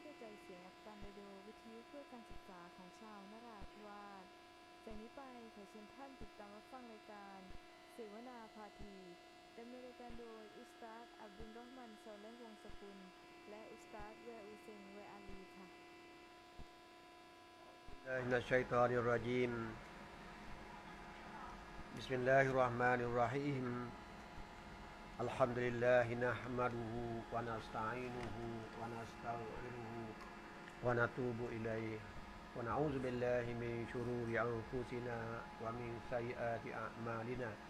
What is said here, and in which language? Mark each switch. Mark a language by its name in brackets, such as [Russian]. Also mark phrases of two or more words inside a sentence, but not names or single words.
[Thai] เสียงอักตันเรดิโอวิทยุเพื่อการศึกษาของชาวนราธิวาสจากนี้ไปขอเชิญท่านติดตามรับฟังรายการเสวนาพาทีดำเนินรายการโดยอุสตาดอับดุลเราะห์มันซอเลห์วงศ์สกุลและอุสตาดแวอูเซงแวอาลีค่ะ [Arabic] من الشيطان الرجيم بسم الله الرحمن الرحيم الحمد لله نحمده ونستعينه ونستغفره ونتوب إليه ونعوذ بالله من شرور أنفسنا ومن سيئات أعمالنا